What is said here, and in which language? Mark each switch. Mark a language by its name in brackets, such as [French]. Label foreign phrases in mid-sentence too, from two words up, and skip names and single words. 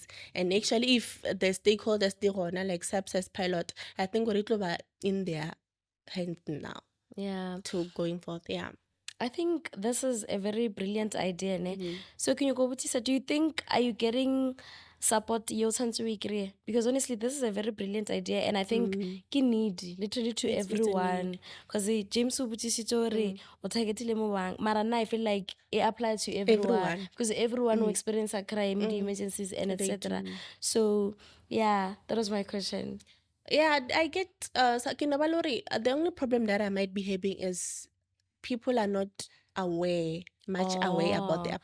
[English] And actually if the stakeholders they wanna like SAPS as pilot, I think we're in their hand now Yeah. to going forth. Yeah. I think this is a very brilliant idea, ne? Mhm. So can you go with this? Do you think are you getting support [Tswana] yo tshwantse o e kry-e? [English] Because honestly, this is a very brilliant idea, and I think ke need literally to It's a everyone. need. [Tswana] Because James o botsisitse gore o targetile mo bang, mara nna [English] I feel like it applies to everyone Everyone. because everyone will experience a crime, the emergencies, and They etc. do. So yeah, that was my question. Yeah, I get the only problem that I might be having is people are not much aware about the